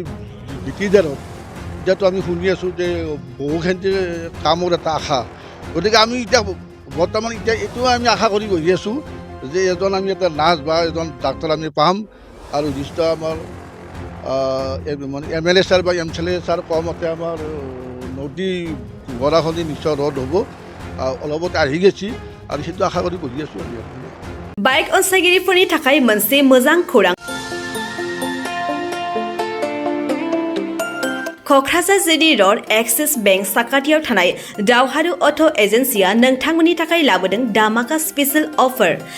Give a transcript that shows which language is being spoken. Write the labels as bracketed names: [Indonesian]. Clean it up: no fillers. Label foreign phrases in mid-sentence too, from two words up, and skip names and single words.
[Assamese] বিটিআৰত এতিয়াতো আমি শুনি আছোঁ যে বহুখিনি কামৰ এটা আশা গতিকে আমি এতিয়া বৰ্তমান এতিয়া এইটোও আমি আশা কৰি বহি আছোঁ যে এজন আমি এটা নাৰ্ছ বা এজন ডাক্তৰ আমি পাম আৰু যিটো আমাৰ মানে এমএলএ ছাৰ বা এমএলএ ছাৰ কমতে আমাৰ নদী গৰাখহনীয়া নিশ্চয় ৰদ হ'ব অলপতে আহি গৈছে আৰু সেইটো আশা কৰি বহি আছোঁ আমি [Bodo] बाइक अनसायगिरिफोरनि थाखाय मोनसे मोजां खौरां क'क्राझार जिडी र'ड एक्सिस बेंक साखाथियाव थानाय दावहारु अट' एजेन्सिया नोंथांमोननि थाखाय लाबोदों धामाका [English] special offer